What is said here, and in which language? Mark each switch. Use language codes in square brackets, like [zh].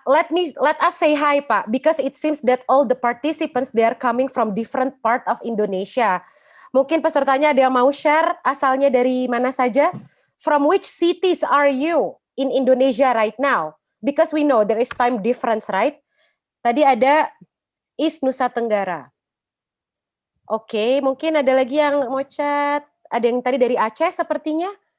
[en] Let us say hi Pak, because it seems that all the participants they are coming from different part of Indonesia. [id] Mungkin pesertanya ada yang mau share asalnya dari mana saja? [en] From which cities are you in Indonesia right now? Because we know there is time difference, right? [id] Tadi ada East Nusa Tenggara. Oke, mungkin ada lagi yang mau chat. Ada yang tadi dari Aceh sepertinya.